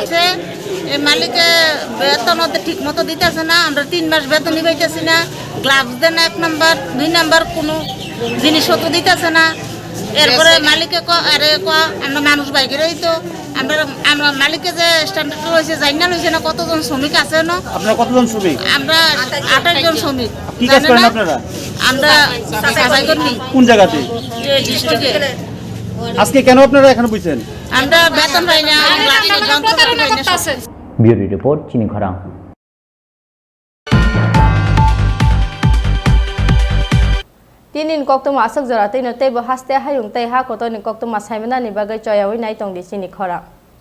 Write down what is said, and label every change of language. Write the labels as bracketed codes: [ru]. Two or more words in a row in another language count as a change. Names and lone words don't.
[bn] এই মালিকে বেতন ঠিক মতো দিতেছে না আমরা 3 মাস বেতনই পাইতেছি না গ্লাভস দেন 1 নাম্বার 2 নাম্বার কোনো জিনিসপত্র দিতেছে না এরপরে মালিকে আরে আমরা মানুষ বাইকেরই তো আমরা মালিকে যে স্ট্যান্ডার্ড রয়েছে জানা লইছে না কতজন শ্রমিক আছে না আপনারা কতজন শ্রমিক আমরা 28 জন শ্রমিক কি কাজ করেন আপনারা আমরা সাফাই কর্মী কোন জায়গাতে এই ডিস্ট্রিক্টে আজকে কেন আপনারা এখানে বসেছেন আমরা বেতন পাই না প্রতারণা করতেছে [en] Bureau Report [trp] Chini Khorang Tinin kokto masak jara tei no tei bo haste hayung tei ha koto ni kokto masai mena ni bagai choyawi nai tong di Chini Khorang